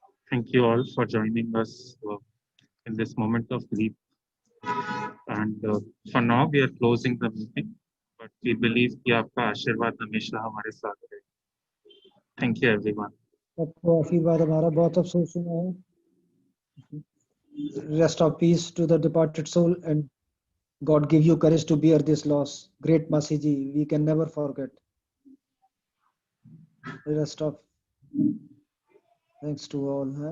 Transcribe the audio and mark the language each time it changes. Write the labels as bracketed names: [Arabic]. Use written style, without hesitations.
[English] Thank you all for joining us in this moment of grief. And for now, we are closing the meeting. But we believe [Hindi] कि आपका आशीर्वाद हमेशा हमारे साथ रहे. [English] Thank you, everyone. [Hindi] सबको आशीर्वाद हमारा, बहुत अफसोस हुआ है. [English] Rest of peace to the departed soul, and God give you courage to bear this loss. Great Masi Ji, we can never forget. Rest of thanks to all.